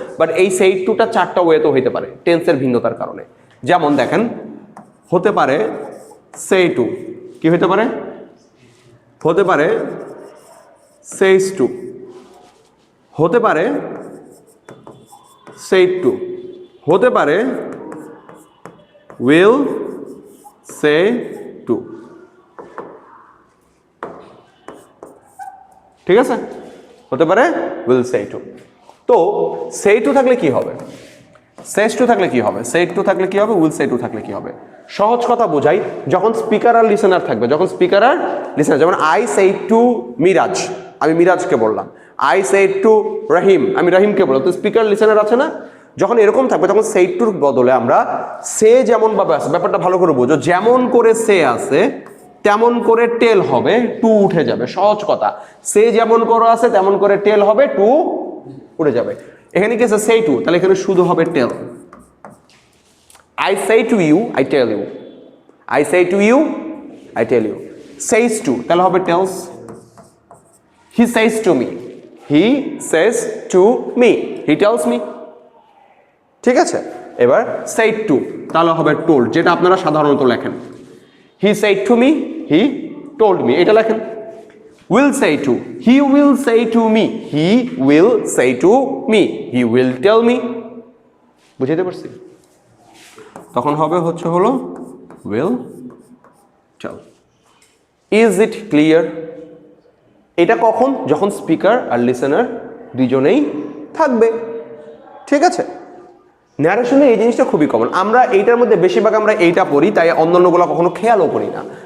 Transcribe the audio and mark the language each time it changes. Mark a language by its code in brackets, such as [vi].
[bn] But এই said টুটা চারটা ওয়েতেও হইতে পারে টেন্সের ভিন্নতার কারণে। যেমন দেখেন, হতে পারে সেই টু, কি হতে পারে? হতে পারে সেইস টু, হতে পারে সেইড টু, হতে পারে [en] will say to, [bn] ঠিক আছে, হতে পারে [en] will say to। [bn] তো [en] say to [bn] থাকলে কি হবে, [en] says to [bn] থাকলে কি হবে, say to থাকলে কি হবে, [en] will say to [bn] থাকলে কি হবে? সহজ কথা বোঝাই, যখন স্পিকার আর লিসেনার থাকবে, যখন স্পিকার আর লিসেনার, যেমন [en] I said to Miraj, [bn] আমি মিরাজকে বললাম, [en] I said to Rahim, [bn] আমি রহিমকে বললাম, তো স্পিকার লিসেনার আছে না? যখন এরকম থাকবে তখন সেড টুর বদলে আমরা সে যেমন ভাবে আছে, ব্যাপারটা ভালো করে বোঝো, যেমন করে সে আছে তেমন করে টেল হবে, টু উঠে যাবে। সহজ কথা, সে যেমন করে আছে তেমন করে টেল হবে, টু উঠে যাবে। এখানে কি আছে, সেই টু, তাহলে এখানে শুধু হবে টেল। [en] I say to you, I tell you. I say to you, I tell you. Says to, [bn] তাহলে হবে [en] tells. He says to me. He says to me. He tells me. [bn] ঠিক আছে, এবার [en] said to [bn] তাহলে হবে [en] told, [bn] যেটা আপনারা সাধারণত লেখেন। [en] He said to me, he told me, [bn] এটা লেখেন। [en] Will say to, he will say to me, he will say to me, he will tell me। [bn] বুঝাইতে পারছি? তখন হবে হচ্ছে হলো [en] will tell। Is it clear? [bn] এটা কখন, যখন স্পিকার আর লিসেনার দুজনেই থাকবে। ঠিক আছে, ন্যারেশনে এই জিনিসটা খুবই কমন, আমরা এইটার মধ্যে বেশিরভাগ আমরা এইটা পড়ি, তাই অন্যান্যগুলো কখনো খেয়ালও করি না।